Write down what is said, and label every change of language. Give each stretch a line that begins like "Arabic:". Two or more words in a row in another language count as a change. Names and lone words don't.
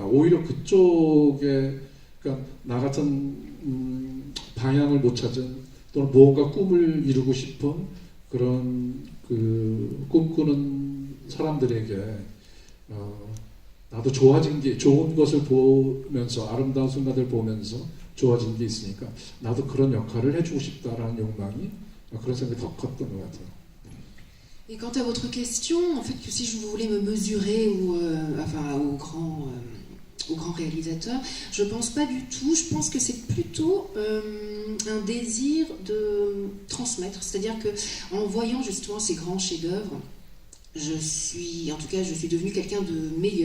Korean: 오히려 그쪽에, 그러니까 나 같은 방향을 못 찾은 또는 무언가 꿈을 이루고 싶은 그런 꿈꾸는 사람들에게 나도 좋아진 게, 좋은 것을 보면서, 아름다운 순간을 보면서 좋아진 게 있으니까 나도 그런 역할을 해주고 싶다라는 욕망이, 그런 생각이 더 컸던 것 같아요.
French: Et quant à votre question, en fait, que si je voulais me mesurer aux grands réalisateurs, je pense pas du tout. Je pense que c'est plutôt un désir de transmettre. C'est-à-dire que en voyant justement ces grands chefs-d'œuvre, je suis devenue quelqu'un de meilleur.